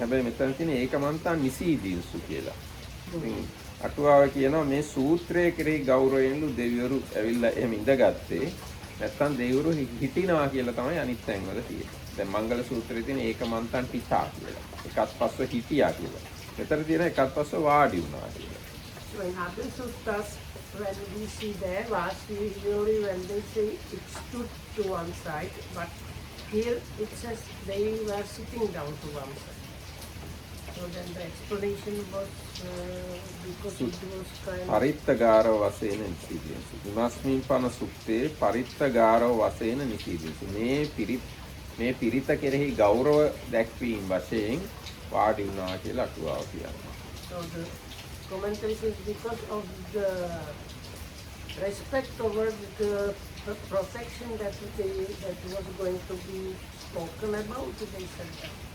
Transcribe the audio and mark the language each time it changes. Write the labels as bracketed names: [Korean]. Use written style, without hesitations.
[Sinhala] හැබැයි මෙතන තියෙන [Pali] ඒකමන්තං නිසීදීසු [Sinhala] කියලා. ඉතින් අටුවාව කියනවා මේ සූත්‍රයේ කෙරෙහි ගෞරවයෙන්ලු දෙවිවරු ඇවිල්ලා එහෙම ඉඳගත්තේ. නැත්තම් දෙවිවරු හිටිනවා කියලා තමයි අනිත් තැන්වල තියෙන්නේ. දැන් මංගල සූත්‍රයේ තියෙන [Pali] ඒකමන්තං පිතා [Sinhala] කියලා. එකත් පස්ව හිටියා කියලා. මෙතන තියෙන එකත් පස්ව වාඩි වුණා කියලා. [English] So in other suttas, when we see there, usually when they say it stood to one side, but here it says they were sitting down to one side. So then the explanation was because it was kind of... [Pali] පරිත්තගාරව වශයෙන් නිසීදීසු. ඉමස්මින් පන සුත්තේ පරිත්තගාරව වශයෙන් නිසීදීසු. [Sinhala] මේ පිරිත කෙරෙහි ගෞරව දැක්වීම වශයෙන් වාඩි වුණා කියලා අටුවාව කියනවා. [English] So the commentary says because of the respect toward the protection that was going to be spoken about, they said that.